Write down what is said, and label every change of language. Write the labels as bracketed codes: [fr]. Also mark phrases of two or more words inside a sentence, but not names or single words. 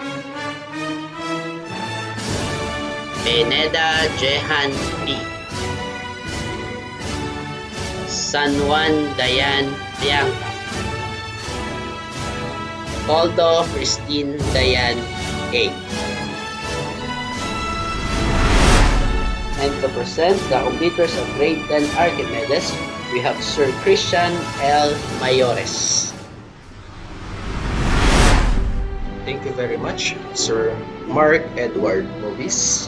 [en] Beneda Jehan P. San Juan Dayan Bianca. Coldo Christine Dayan A. And to present the completers of Grade 10 Archimedes, we have Sir Christian L. Mayores. Thank you very much, Sir Mark Edward Movis.